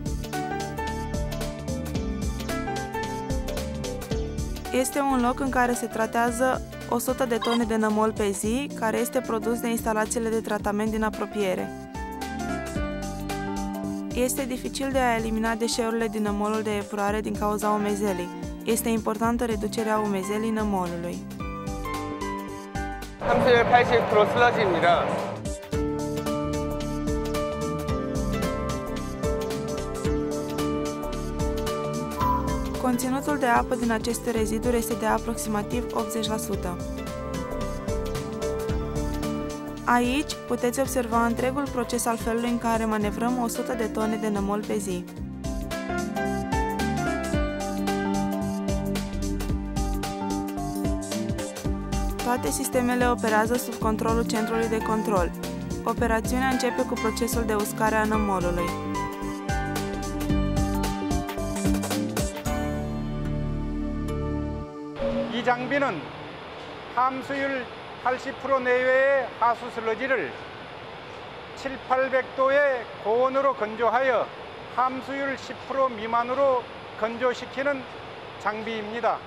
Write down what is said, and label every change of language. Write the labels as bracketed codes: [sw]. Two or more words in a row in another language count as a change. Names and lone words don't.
[ro] Este un loc în care se tratează 100 de tone de nămol pe zi, care este produs de instalațiile de tratament din apropiere. Este dificil de a elimina deșeurile din nămolul de epurare din cauza umezelii. Este importantă reducerea umezelii nămolului. [ko] 함수율 80% 슬러지입니다. [ro] Conținutul de apă din aceste reziduri este de aproximativ 80%. Aici puteți observa întregul proces al felului în care manevrăm 100 de tone de nămol pe zi. Toate sistemele operează sub controlul centrului de control. Operațiunea începe cu procesul de uscare a nămolului. [ko] 이 장비는 함수율 80% 내외의 하수 슬러지를 700~800도의 고온으로 건조하여 함수율 10% 미만으로 건조시키는 장비입니다.